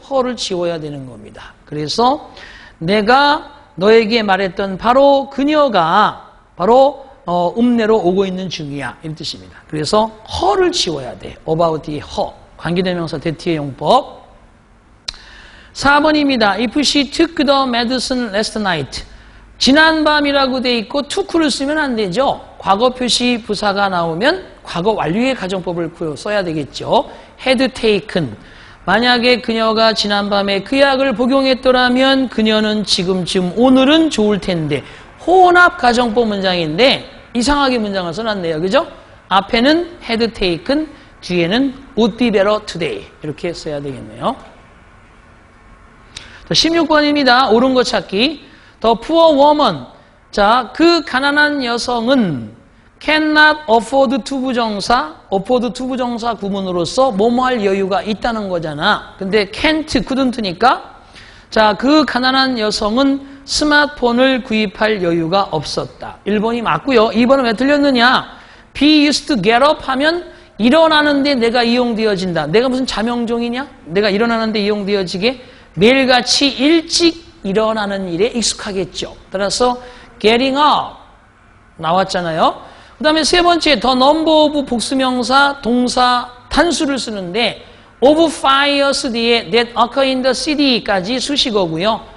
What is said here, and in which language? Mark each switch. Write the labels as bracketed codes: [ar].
[ko] her를 지워야 되는 겁니다. 그래서 내가 너에게 말했던 바로 그녀가 바로 읍내로 오고 있는 중이야. 이런 뜻입니다. 그래서 her를 지워야 돼. [en] about the her. [ko] 관계대명사 that의 용법. 4번입니다. [en] If she took the medicine last night. [ko] 지난밤이라고 돼 있고 took를 쓰면 안 되죠. 과거 표시 부사가 나오면 과거 완료의 가정법을 써야 되겠죠. [en] had taken. [ko] 만약에 그녀가 지난밤에 그 약을 복용했더라면 그녀는 지금쯤 오늘은 좋을 텐데 혼합 가정법 문장인데 이상하게 문장을 써놨네요. 그죠? 앞에는 [en] had taken, [ko] 뒤에는 [en] would be better today. [ko] 이렇게 써야 되겠네요. 16번입니다. 옳은 거 찾기. [en] The poor woman. [ko] 자, 그 가난한 여성은 [en] cannot afford to [ko] 부정사, afford to 부정사 구문으로서 뭐뭐 할 여유가 있다는 거잖아. 근데 can't, couldn't니까 자, 그 가난한 여성은 스마트폰을 구입할 여유가 없었다. 1번이 맞고요. 2번은 왜 틀렸느냐? [en] be used to get up [ko] 하면 일어나는데 내가 이용되어진다. 내가 무슨 자명종이냐? 내가 일어나는데 이용되어지게 매일같이 일찍 일어나는 일에 익숙하겠죠. 따라서 getting up 나왔잖아요. 그 다음에 세 번째 the number of 복수명사 동사 단수를 쓰는데 of fires 뒤에 [en] that occur in the city [ko] 까지 수식어고요.